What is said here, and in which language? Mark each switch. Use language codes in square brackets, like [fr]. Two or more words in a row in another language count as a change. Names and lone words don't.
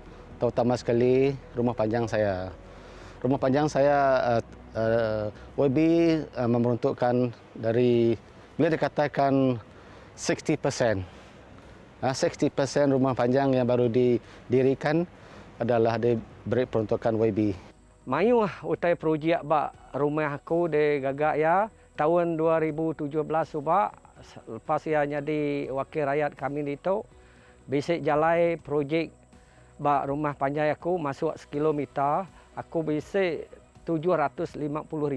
[ms] Terutama sekali rumah panjang saya. Rumah panjang saya YB memeruntukkan dari, boleh dikatakan 60%. 60% rumah panjang yang baru didirikan adalah diberi peruntukan YB. [iba] Mayu utai projek bak rumah aku di Gagak ya tahun 2017 subak lepas ia jadi wakil rakyat kami itu bisik jalai projek bak rumah panjang aku masuk 1 kilometer aku bisik 750,000.